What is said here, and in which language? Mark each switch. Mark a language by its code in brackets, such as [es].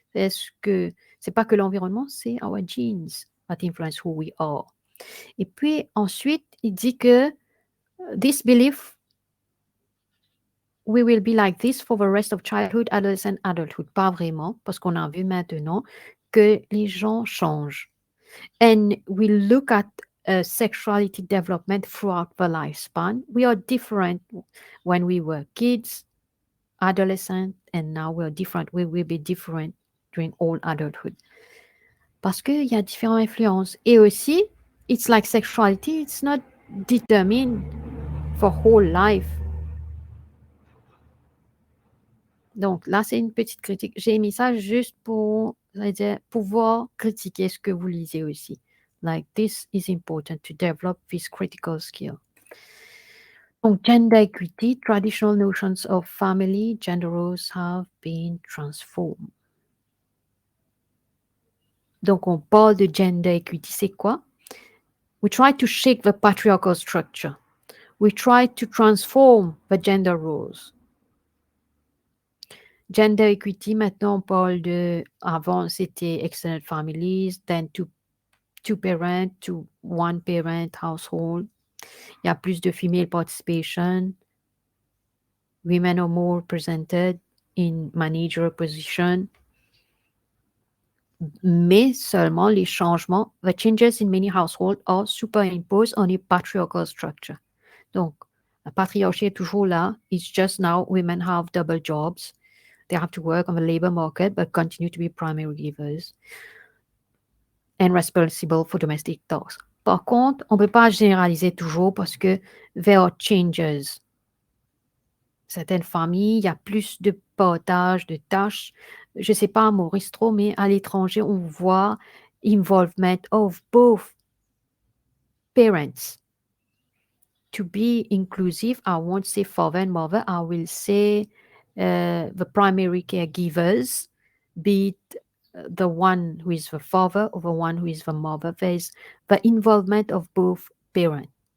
[fr] Est-ce que c'est pas que l'environnement, c'est [en] our genes that influence who we are? [fr] Et puis ensuite, il dit que [en] this belief, we will be like this for the rest of childhood, adolescent, adulthood. [fr] Pas vraiment, parce qu'on a vu maintenant que les gens changent. [en] And we look at sexuality development throughout the lifespan. We are different when we were kids, adolescent, and now we're different. We will be different during all adulthood. [fr] Parce qu'il y a différentes influences. Et aussi, [en] it's like sexuality, it's not determined for whole life. [fr] Donc là, c'est une petite critique. J'ai mis ça juste pour dire, pouvoir critiquer ce que vous lisez aussi. [en] Like, this is important to develop this critical skill. [fr] Donc, [en] gender equity, traditional notions of family, gender roles have been transformed. [fr] Donc, on parle de [en] gender equity, [fr] c'est quoi? [en] We try to shake the patriarchal structure. We try to transform the gender roles. Gender equity, [fr] maintenant, on parle de, avant, c'était [en] extended families, then two parent to one parent household. [fr] Il y a plus de [en] female participation. Women are more represented in managerial position. [fr] Mais seulement les changements, [en] the changes in many households are superimposed on a patriarchal structure. [fr] Donc, la patriarchie est toujours là. [en] It's just now women have double jobs. They have to work on the labor market but continue to be primary givers and responsible for domestic tasks. [fr] Par contre, on ne peut pas généraliser toujours parce que [en] there are changes. [fr] Certaines familles, il y a plus de partage de tâches. Je ne sais pas à Maurice trop, mais à l'étranger, on voit [en] involvement of both parents. To be inclusive, I won't say father and mother, I will say the primary caregivers, be it the one who is the father or the one who is the mother. There's the involvement of both parents.